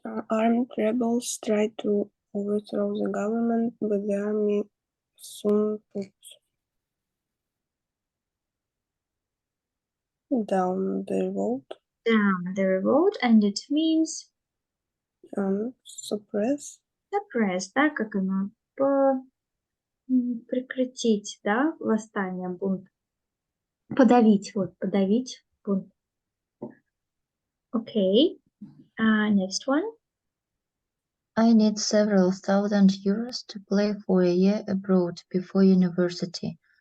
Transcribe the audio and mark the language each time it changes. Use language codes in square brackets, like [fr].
[en] Armed rebels tried to overthrow the government, but the army soon put down the revolt. Down the revolt, and it means Suppress. [ru] suppress, да, как оно прекратить, да, восстание, бунт. Подавить, вот, подавить бунт. [en] Okay. Next one. I need several thousand euros to play for a year abroad before university.